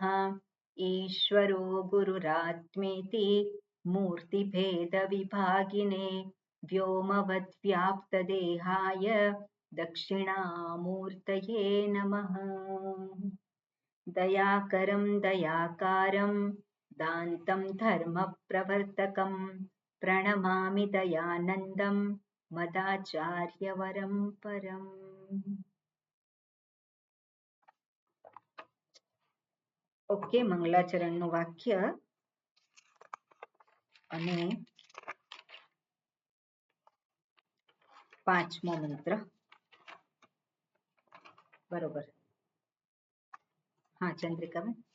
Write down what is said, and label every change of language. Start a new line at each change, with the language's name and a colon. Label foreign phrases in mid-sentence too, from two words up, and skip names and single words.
Sanskrit: ईश्वरो गुरुरात्मेति मूर्तिभेदविभागिने व्योमवद्व्याप्तदेहाय दक्षिणामूर्तये नमः। दयाकरं दयाकारं दान्तं धर्मप्रवर्तकं प्रणमामि दयानन्दं मदाचार्यवरं परम्।
Gujarati: ઓકે, મંગલાચરણનું વાક્ય અને પાંચમો મંત્ર. બરોબર. હા ચંદ્રિકાબેન.